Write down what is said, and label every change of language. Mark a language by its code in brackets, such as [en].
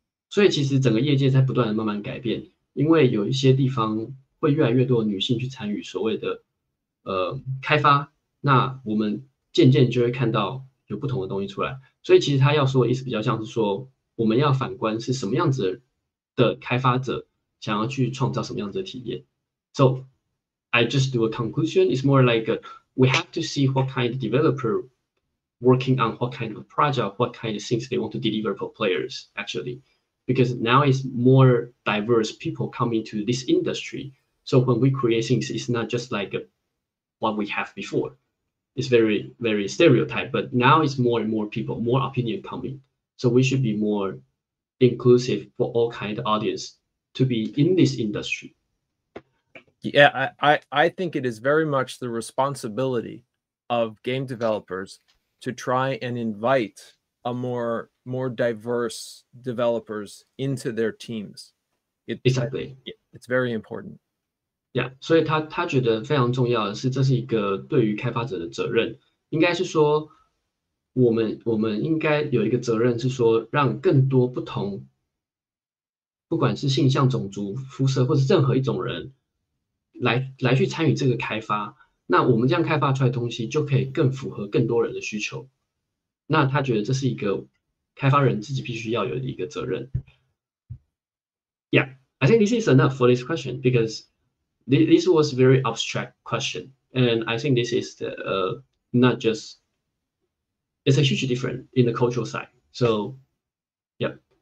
[zh] 所以其实整个业界在不断的慢慢改变，因为有一些地方会越来越多的女性去参与所谓的开发，那我们渐渐就会看到有不同的东西出来。所以其实他要说的意思比较像是说，我们要反观是什么样子的开发者想要去创造什么样子的体验。 [en] So I just do a conclusion. It's more like we have to see what kind of developer working on what kind of project, what kind of things they want to deliver for players actually. Because now it's more diverse people coming to this industry. So when we create things, it's not just like what we have before. It's very, very stereotype, but now it's more and more people, more opinion coming. So we should be more inclusive for all kind of audience to be in this industry. Yeah, I think it is very much the responsibility of game developers to try and invite a more diverse developers into their teams. Exactly. It's very important. [zh] Yeah, 所以他觉得非常重要的是，这是一个对于开发者的责任，应该是说，我们应该有一个责任是说，让更多不同，不管是性向、种族、肤色，或是任何一种人，来去参与这个开发。那我们这样开发出来的东西，就可以更符合更多人的需求。那他觉得这是一个开发人自己必须要有的一个责任。 [en] Yeah, I think this is enough for this question because this was a very abstract question, and I think this is not just, it's a huge difference in the cultural side. So, yeah.